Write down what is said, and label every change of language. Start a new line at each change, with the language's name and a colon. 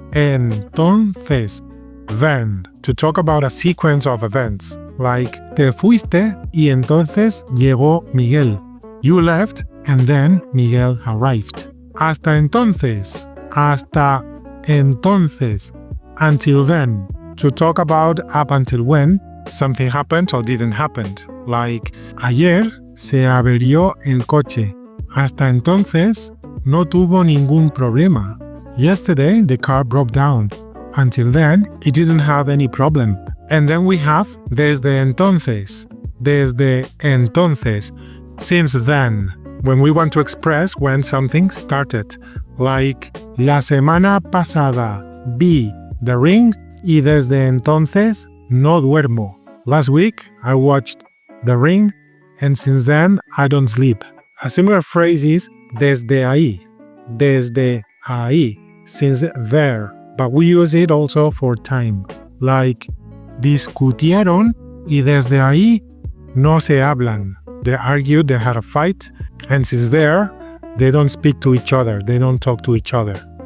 English: Entonces. Then, to talk about a sequence of events, like
Spanish: te fuiste y entonces llegó Miguel.
English: You left and then Miguel arrived. Hasta entonces.
Spanish: Hasta entonces.
English: Until then. To talk about up until when something happened or didn't happen.
Spanish: Like, ayer se averió el coche. Hasta entonces no tuvo ningún problema.
English: Yesterday the car broke down. Until then it didn't have any problem. And then we have desde entonces. Desde entonces. Since then. When we want to express when something started.
Spanish: Like, la semana pasada vi The Ring y desde entonces no duermo.
English: Last week I watched The Ring and since then I don't sleep. A similar phrase is desde ahí. Desde ahí. Since there. But we use it also for time.
Spanish: Like, discutieron y desde ahí no se hablan.
English: They argued, they had a fight, and since there, they don't speak to each other, they don't talk to each other.